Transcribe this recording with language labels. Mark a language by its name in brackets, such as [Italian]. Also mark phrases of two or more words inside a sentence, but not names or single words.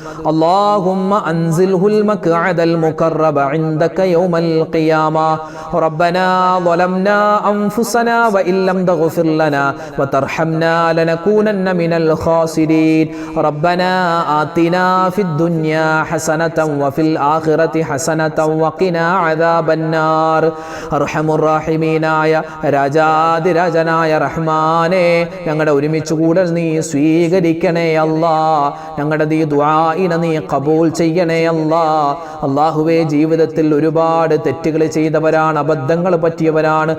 [Arabic] اللهم أنزله المقعد المقرب عندك يوم القيامة. ربنا ظلمنا أنفسنا وإن لم تغفر لنا وترحمنا لنكونن من الخاسرين. ربنا آتنا في الدنيا حسنة وفي الآخرة حسنة وقنا عذاب ബന്നാർ. [Malayalam] അർഹമുർറാഹിമീനായ രാജാതിരാജനായ റഹ്മാനെ, ഞങ്ങളുടെ ഒരുമിച്ച് കൂടൽ നീ സ്വീകരിക്കണേ അല്ലാ. ഞങ്ങളുടെ ഈ ദുആഇനെ നീ ഖബൂൽ ചെയ്യണേ അല്ലാ. അല്ലാഹുവേ, ജീവിതത്തിൽ ഒരുപാട് തെറ്റുകൾ ചെയ്തവരാണ്, അബദ്ധങ്ങൾ പറ്റിയവരാണ്.